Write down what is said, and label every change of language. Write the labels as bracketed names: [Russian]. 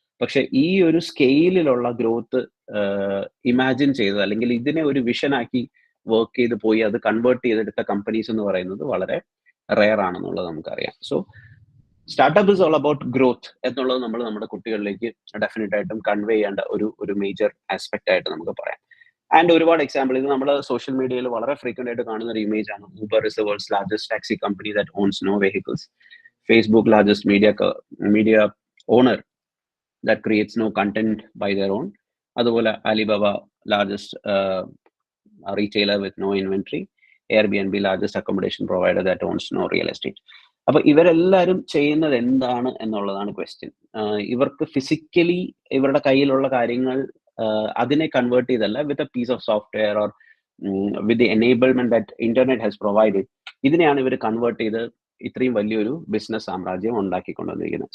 [Malayalam] പക്ഷെ ഈ ഒരു സ്കെയിലിലുള്ള ഗ്രോത്ത് ഇമാജിൻ ചെയ്തത്, അല്ലെങ്കിൽ ഇതിനെ ഒരു വിഷനാക്കി വർക്ക് ചെയ്ത് പോയി അത് കൺവേർട്ട് ചെയ്തെടുത്ത കമ്പനീസ് എന്ന് പറയുന്നത് വളരെ റെയർ ആണെന്നുള്ളത് നമുക്കറിയാം. So [English] startup is all about growth [Malayalam] എന്നുള്ളത് നമ്മൾ നമ്മുടെ കുട്ടികളിലേക്ക് ഡെഫിനറ്റ് ആയിട്ടും കൺവേ ചെയ്യേണ്ട ഒരു മേജർ ആസ്പെക്ട് ആയിട്ട് നമുക്ക് പറയാം. ആൻഡ് ഒരുപാട് എക്സാമ്പിൾ ഇത് നമ്മൾ സോഷ്യൽ മീഡിയയിൽ വളരെ ഫ്രീക്വന്റ് ആയിട്ട് കാണുന്ന ഒരു ഇമേജ് ആണ്. [English] Uber is the world's largest taxi company that owns no vehicles. Facebook largest media owner that creates no content by their own. അതുപോലെ Alibaba largest retailer with no inventory. Airbnb largest accommodation provider that owns no real estate. [Malayalam] അപ്പൊ ഇവരെല്ലാവരും ചെയ്യുന്നത് എന്താണ് എന്നുള്ളതാണ് question. ഇവർക്ക് physically ഇവരുടെ കയ്യിലുള്ള കാര്യങ്ങൾ അതിനെ convert ചെയ്തല്ല, [English] with a piece of software or with the enablement that internet has provided, [Malayalam] ഇതിനെയാണ് ഇവർ കൺവേർട്ട് ചെയ്ത് ഇത്രയും വലിയൊരു ബിസിനസ് സാമ്രാജ്യം ഉണ്ടാക്കിക്കൊണ്ടുവന്നിരിക്കുന്നത്.